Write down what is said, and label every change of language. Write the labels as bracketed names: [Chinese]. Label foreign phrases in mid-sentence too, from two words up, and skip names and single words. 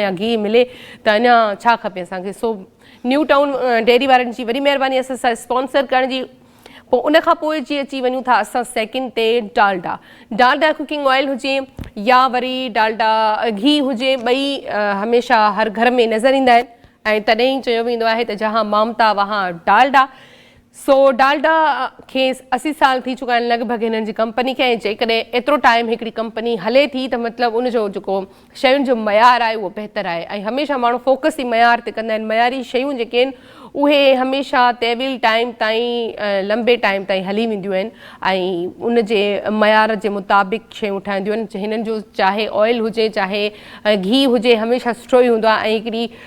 [Sindhi] या घी मिले त अञा छा खपे असांखे सो न्यू टाउन डेयरी वारनि जी वॾी महिरबानी असां सां स्पॉन्सर करण जी पोइ उनखां पोइ जीअं अची वञूं था असां सेकेंड ते डालडा कुकिंग ऑयल हुजे या वरी डालडा घी हुजे ॿई हमेशह हर घर में नज़र ईंदा आहिनि ऐं तॾहिं ई चयो वेंदो आहे त [Urdu] جہاں ممتا وہاں ڈالڈا [Sindhi] सो डालडा खे 80 साल थी चुका आहिनि लॻभॻि हिननि जी कंपनी खे ऐं जेकॾहिं एतिरो टाइम हिकिड़ी कंपनी हले थी त मतिलबु उनजो जेको शयुनि जो मयार आहे उहो बहितरु आहे ऐं हमेशह माण्हू फोकस ई मयार ते कंदा आहिनि मयारी शयूं जेके आहिनि उहे हमेशह तविल टाइम ताईं लंबे टाइम ताईं हली वेंदियूं आहिनि ऐं उनजे मयार जे मुताबिक़ शयूं ठाहींदियूं आहिनि हिननि जो चाहे ऑयल हुजे चाहे घी हुजे हमेशह सुठो ई हूंदो आहे ऐं हिकिड़ी